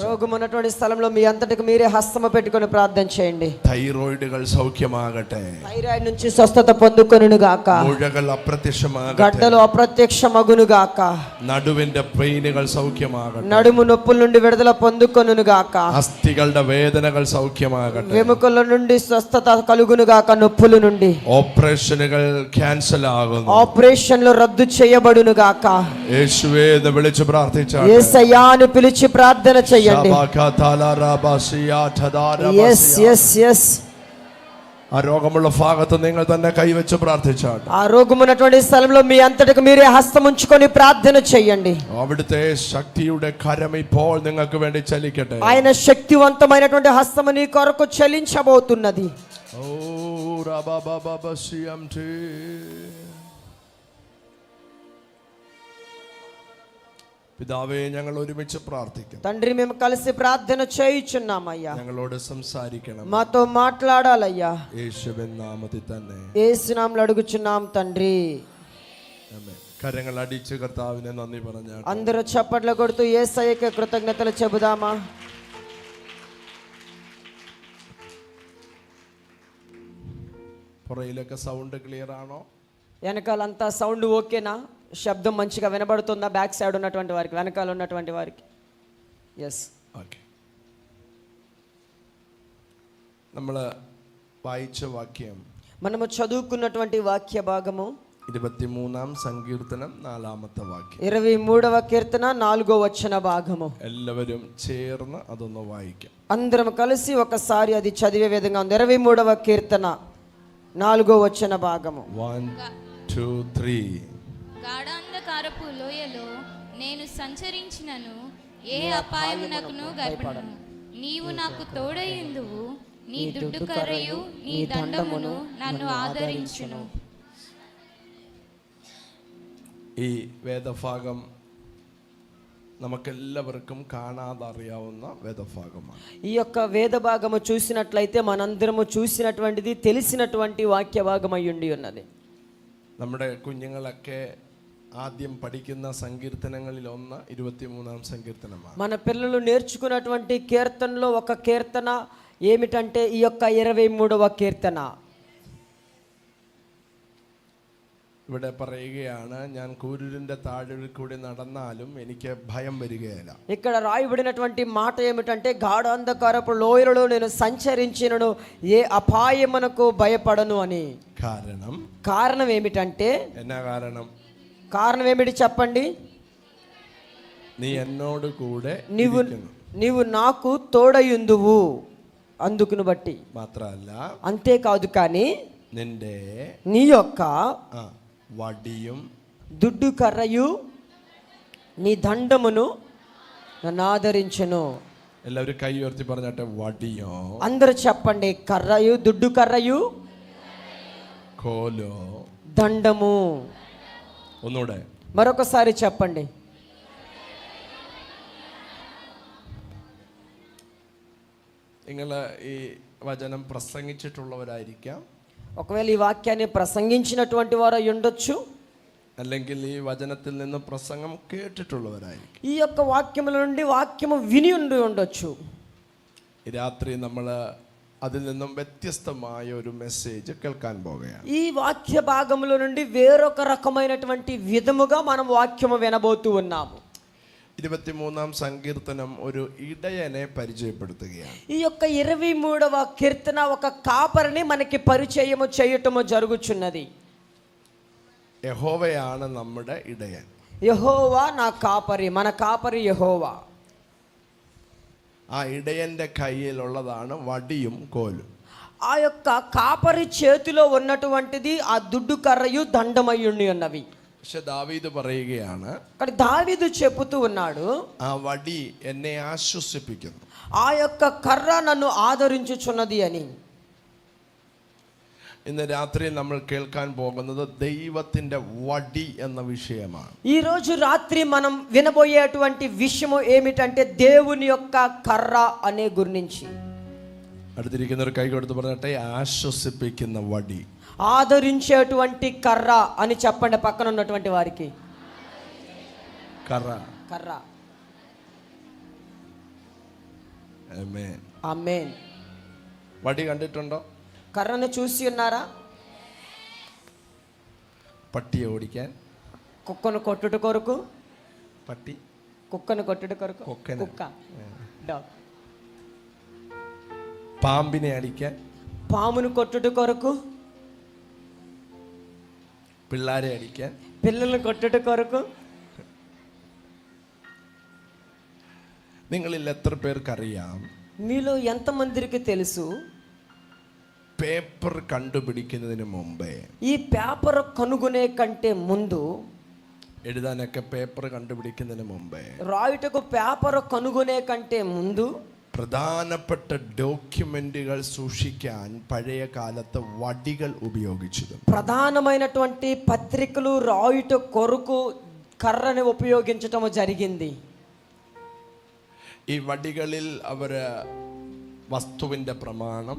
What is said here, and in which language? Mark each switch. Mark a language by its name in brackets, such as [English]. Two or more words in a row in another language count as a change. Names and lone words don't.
[Telugu] రోగం ఉన్నటువంటి స్థలంలో మీ అంతటగా మీరే హస్తము పెట్టుకొని ప్రార్థన చేయండి. [Malayalam] థైరాయిడ్കൾ సౌఖ్యమాగട്ടെ. [Telugu] థైరాయిడ్ నుంచి స్వస్థత పొందుకొనును గాక. [Malayalam] മുഴകൾ അപ്രത്യക്ഷമാകട്ടെ. [Telugu] గడ్డలు అప్రత్యక్షమగును గాక. [Malayalam] നടുവിന്റെ പെയിനുകൾ സൗഖ്യമാകട്ടെ. [Telugu] నడుము నొప్పుల నుండి విడుదల పొందుకొనును గాక. [Malayalam] അസ്ഥികളുടെ വേദനകൾ സൗഖ്യമാകട്ടെ. [Telugu] వెముకల నుండి స్వస్థత కలుగును గాక. నొప్పుల నుండి [Malayalam] ഓപ്പറേഷനുകൾ ക്യാൻസൽ ആകുന്നു. [Telugu] ఆపరేషన్లు రద్దు చేయబడును గాక. [Malayalam] യേശുവേ എന്ന് വിളിച്ചു [Telugu] యేసయ్యాను పిలిచి ప్రార్థన చేయండి. yes [Malayalam] ആ രോഗമുള്ള ഭാഗത്ത് നിങ്ങൾ തന്നെ കൈവച്ച് പ്രാർത്ഥിച്ചാട്ടെ. [Telugu] ఆ రోగం ఉన్నటువంటి స్థలంలో మీ అంతటికి మీరే హస్తం ఉంచుకొని ప్రార్థన చేయండి. [Malayalam] അവിടുത്തെ ശക്തിയുടെ കരം ഇപ്പോൾ നിങ്ങൾക്ക് വേണ്ടി ചലിക്കട്ടെ. [Telugu] ఆయన శక్తివంతమైనటువంటి హస్తం నీ కొరకు చలించబోతున్నది. ഓ റബബബബസിയംതി. [Malayalam] പിതാവേ, ഞങ്ങൾ ഒരുമിച്ച് പ്രാർത്ഥിക്കും. [Telugu] తండ్రి, మేము కలిసి ప్రార్థన చేయుచున్నామయ్యా. [Malayalam] ഞങ്ങളോട് സംസാരിക്കണം. [Telugu] మాతో మాట్లాడాలయ్యా. [Malayalam] യേശുവിൻ നാമത്തിൽ തന്നെ. [Telugu] యేసు నామములో అడుగుచున్నాం తండ్రి. [Malayalam] ആമേൻ. കരങ്ങൾ അടിച്ച് കർത്താവിനെ നന്ദി പറഞ്ഞാട്ടെ. [Telugu] అందరూ చప్పట్లు కొడుతూ యేసయ్యకి కృతజ్ఞతలు చెబుదామా? [Malayalam] പുറയിലൊക്കെ [English] sound clear [Malayalam] ആണോ? [Telugu] వెనకాలంతా సౌండ్ ఓకేనా? శబ్దం మంచిగా వినబడుతుందా? [English] back side [Telugu] ఉన్నటువంటి వారికి, వెనకాల ఉన్నటువంటి వారికి? ఎస్. [Malayalam] ഓക്കെ. നമ്മൾ വായിച്ച വാക്യം, [Telugu] మనము చదువుకున్నటువంటి వాక్య భాగము [Malayalam] 23ാം സങ്കീർത്തനം 4ാമത്തെ വാക്യം. [Telugu] 23వ కీర్తన 4వ వచన భాగము. [Malayalam] എല്ലാവരും ചേർന്ന് അതൊന്ന് വായിക്കാം. [Telugu] అందరం కలిసి ఒకసారి అది చదివే విధంగా ఉంది. 23వ కీర్తన 4వ వచన భాగము. 1 2 3. గాఢాంధకారపు లోయలో నేను సంచరించినను ఏ అపాయమునకును భయపడను. నీవు నాకు తోడయుందువు, నీ దుడ్డు కర్రయు నీ దండమును నన్ను ఆదరించును. [Malayalam] ഈ വേദഭാഗം നമുക്കെല്ലാവർക്കും കാണാതെ അറിയാവുന്ന വേദഭാഗമാണ്. [Telugu] ఈ యొక్క వేద భాగము చూసినట్లయితే మనందరము చూసినటువంటిది, తెలిసినటువంటి వాక్య భాగం అయి ఉండి ఉన్నది. [Malayalam] നമ്മുടെ കുഞ്ഞുങ്ങളൊക്കെ ആദ്യം പഠിക്കുന്ന സങ്കീർത്തനങ്ങളിൽ ഒന്ന് 23ാം സങ്കീർത്തനമാണ്. [Telugu] మన పిల్లలు నేర్చుకున్నటువంటి కీర్తనలో ఒక కీర్తన ఏమిటంటే ఈ యొక్క 23వ కీర్తన. [Malayalam] ഇവിടെ പറയുകയാണ്, ഞാൻ കൂരിരുന്റെ താഴിൽ കൂടി നടന്നാലും എനിക്ക് ഭയം വരികയില്ല. [Telugu] ఇక్కడ రాయబడినటువంటి మాట ఏమిటంటే గాఢాంధకారపు లోయలలో నేను సంచరించినను ఏ అపాయమునకు భయపడను అని. కారణం ఏమిటంటే, [Malayalam] എന്നാ കാരണം? [Telugu] కారణం ఏమిటి చెప్పండి? [Malayalam] നീ എന്നോട് കൂടെ [Telugu] నీవు నాకు తోడయుందువు, అందుకును బట్టి. [Malayalam] മാത്രമല്ല, [Telugu] అంతేకాదు కానీ [Malayalam] നിന്റെ [Telugu] నీ యొక్క [Malayalam] വടിയും [Telugu] దుడ్డు కర్రయు నీ దండమును నన్ను ఆదరించును. [Malayalam] എല്ലാവരും കൈ ഉയർത്തി പറഞ്ഞാട്ടെ, വടിയോ. [Telugu] అందరూ చెప్పండి, కర్రయు, దుడ్డు కర్రయు, కోలో, దండము. [Malayalam] ഒന്നുകൂടെ [Telugu] మరొకసారి చెప్పండి. [Malayalam] നിങ്ങൾ ഈ വചനം പ്രസംഗിച്ചിട്ടുള്ളവരായിരിക്കാം, [Telugu] ఒకవేళ ఈ వాక్యాన్ని ప్రసంగించినటువంటి వారు అయి ఉండొచ్చు, [Malayalam] അല്ലെങ്കിൽ ഈ വചനത്തിൽ നിന്ന് പ്രസംഗം കേട്ടിട്ടുള്ളവരായിരിക്കും. [Telugu] ఈ యొక్క వాక్యముల నుండి వాక్యము విని ఉండొచ్చు. [Malayalam] ഈ രാത്രി നമ്മൾ അതിൽ നിന്നും വ്യത്യസ്തമായ ഒരു മെസ്സേജ് കേൾക്കാൻ പോകുകയാണ്. [Telugu] ఈ వాక్య భాగముల నుండి వేరొక రకమైనటువంటి విధముగా మనం వాక్యము వినబోతూ ఉన్నాము. [Malayalam] 23ാം സങ്കീർത്തനം ഒരു ഇടയനെ പരിചയപ്പെടുത്തുകയാണ്. [Telugu] ఈ యొక్క 23వ కీర్తన ఒక కాపరిని మనకి పరిచయము చేయటము జరుగుచున్నది. [Malayalam] യഹോവയാണ് നമ്മുടെ ഇടയൻ. [Telugu] యెహోవా నా కాపరి, మన కాపరి యెహోవా. [Malayalam] ആ ഇടയന്റെ കയ്യിലുള്ളതാണ് വടിയും കോലും. [Telugu] ఆ యొక్క కాపరి చేతిలో ఉన్నటువంటిది ఆ దుడ్డు కర్రయు దండమై ఉండి ఉన్నవి. [Malayalam] പക്ഷെ ദാവീദ് പറയുകയാണ്, [Telugu] అక్కడ దావీదు చెబుతూ ఉన్నాడు, [Malayalam] ആ വടി എന്നെ ആശ്വസിപ്പിക്കുന്നു, [Telugu] ఆ యొక్క కర్ర నన్ను ఆదరించుచున్నది అని. [Malayalam] ഇന്ന് രാത്രി നമ്മൾ കേൾക്കാൻ പോകുന്നത് ദൈവത്തിന്റെ വടി എന്ന വിഷയമാണ്. [Telugu] ఈ రోజు రాత్రి మనం వినబోయేటువంటి విషయము ఏమిటంటే దేవుని యొక్క కర్ర అనే గురించి. [Malayalam] അടുത്തിരിക്കുന്നവർ കൈ കൊടുത്ത് പറഞ്ഞിട്ടെ, ആശ്വസിപ്പിക്കുന്ന വടി, [Telugu] ఆదరించేటువంటి కర్ర అని చెప్పండి పక్కన ఉన్నటువంటి వారికి. [Malayalam] കറ. [Telugu] కర్ర. [Malayalam] ആമേൻ. [Telugu] ఆమేన్. [Malayalam] വടി കണ്ടിട്ടുണ്ടോ? [Telugu] కర్రను చూసి ఉన్నారా? [Malayalam] പട്ടിയെ ഓടിക്കാൻ. [Telugu] కుక్కను కొట్టుట కొరకు. [Malayalam] പട്ടി. [Telugu] కుక్కను కొట్టుట కొరకు. కుక్కను. కుక్క. డాగ్. [Malayalam] പാമ്പിനെ അടിക്കാൻ. [Telugu] పామును కొట్టుట కొరకు. [Malayalam] പിള്ളാരെ അടിക്കാൻ. [Telugu] పిల్లలను కొట్టుట కొరకు. [Malayalam] നിങ്ങളിൽ എത്ര പേർക്കറിയാം, [Telugu] మీలో ఎంతమందికి తెలుసు [Malayalam] പേപ്പർ കണ്ടുപിടിക്കുന്നതിന് മുമ്പേ, [Telugu] ఈ పేపర్ కనుగొనే కంటే ముందు, [Malayalam] എഴുതാനൊക്കെ പേപ്പർ കണ്ടുപിടിക്കുന്നതിന് മുമ്പേ, [Telugu] రాయుటకు పేపర్ కనుగొనే కంటే ముందు [Malayalam] പ്രധാനപ്പെട്ട ഡോക്യുമെന്റുകൾ സൂക്ഷിക്കാൻ പഴയ കാലത്ത് വടികൾ ഉപയോഗിച്ചിരുന്നു. [Telugu] ప్రధానమైనటువంటి పత్రికలు రాయుట కొరకు కర్రని ఉపయోగించటం జరిగింది. [Malayalam] ഈ വടികളിൽ അവര് വസ്തുവിന്റെ പ്രമാണം,